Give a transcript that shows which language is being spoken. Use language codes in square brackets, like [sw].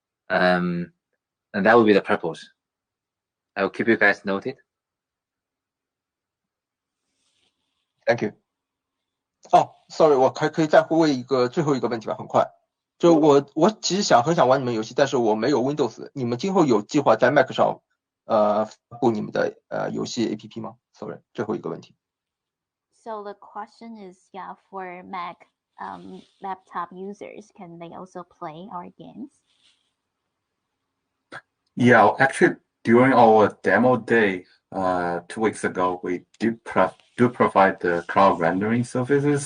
[en] And that will be the purpose. I will keep you guys noted. Thank you. [zh] Sorry， 我还可以再问最后一个问题吧，很快。就我其实很想玩你们游戏，但是我没有 Windows。你们今后有计划在 Mac 上发布你们的游戏 APP 吗 ？ Sorry， 最后一个问题。 [en] So the question is, yeah, for Mac laptop users, can they also play our games? Yeah, actually, during our demo day 2 weeks ago, we do provide the cloud rendering services.